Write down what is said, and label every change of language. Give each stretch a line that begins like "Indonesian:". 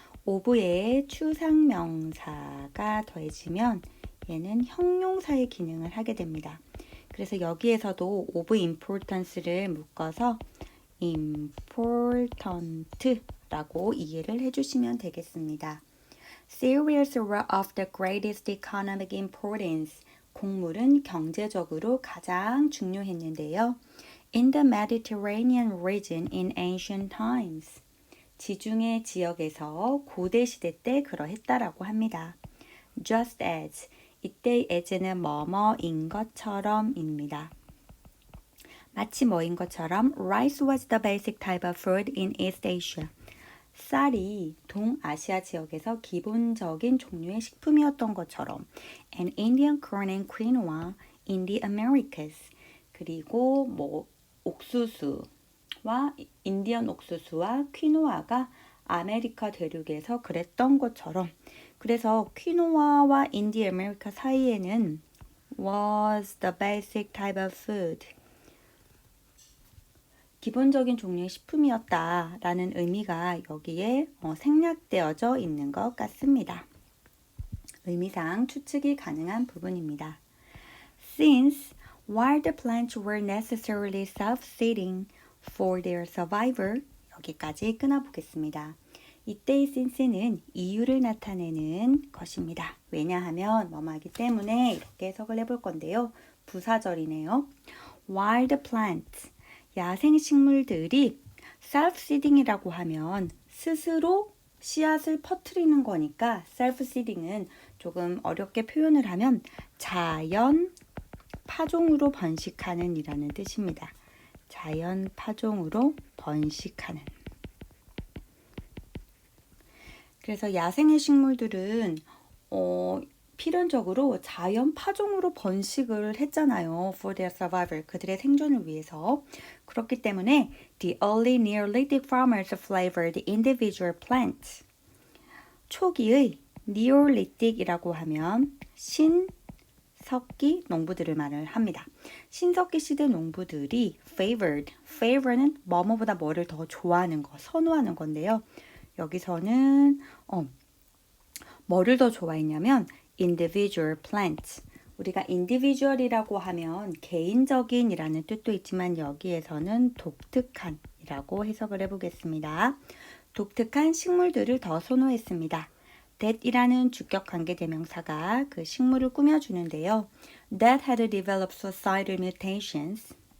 Korean: of에 추상명사가 더해지면 얘는 형용사의 기능을 하게 됩니다. 그래서 여기에서도 of importance를 묶어서 important라고 이해를 해주시면 되겠습니다.
English: Cereals are of the greatest economic importance.
Korean: 곡물은 경제적으로 가장 중요했는데요.
English: In the Mediterranean region in ancient times.
Korean: 지중해 지역에서 고대 시대 때 그러했다라고 합니다.
English: Just as.
Korean: 이때 as는 뭐뭐인 것처럼입니다. 마치 뭐인 것처럼
English: rice was the basic type of food in East Asia.
Korean: 쌀이 동아시아 지역에서 기본적인 종류의 식품이었던 것처럼
English: and Indian corn and quinoa in the Americas.
Korean: 그리고 옥수수와 인디언 옥수수와 퀴노아가 아메리카 대륙에서 그랬던 것처럼 그래서 퀴노아와 인디 아메리카 사이에는
English: was the basic type of food.
Korean: 기본적인 종류의 식품이었다라는 의미가 여기에 생략되어져 있는 것 같습니다. 의미상 추측이 가능한 부분입니다.
English: Since wild plants were necessarily self-seeding for their survival,
Korean: 여기까지 끊어보겠습니다. 이때의 since는 이유를 나타내는 것입니다. 왜냐하면 뭐뭐하기 때문에 이렇게 해석을 해볼 건데요. 부사절이네요.
English: Wild plants,
Korean: 야생식물들이 self-seeding이라고 하면 스스로 씨앗을 퍼뜨리는 거니까 self-seeding은 조금 어렵게 표현을 하면 자연 파종으로 번식하는 이라는 뜻입니다. 자연 파종으로 번식하는. 그래서 야생의 식물들은 필연적으로 자연 파종으로 번식을 했잖아요.
English: For their survival,
Korean: 그들의 생존을 위해서. 그렇기 때문에
English: the early Neolithic farmers flavored individual plants.
Korean: 초기의 Neolithic이라고 하면 신석기 농부들을 말을 합니다. 신석기 시대 농부들이 favor는 뭐뭐보다 뭐를 더 좋아하는 거, 선호하는 건데요. 여기서는 뭐를 더 좋아했냐면
English: individual plants.
Korean: 우리가 individual이라고 하면 개인적인이라는 뜻도 있지만 여기에서는 독특한이라고 해석을 해보겠습니다. 독특한 식물들을 더 선호했습니다. that이라는 주격 관계대명사가 그 식물을 꾸며주는데요.
English: that had developed suicidal mutations.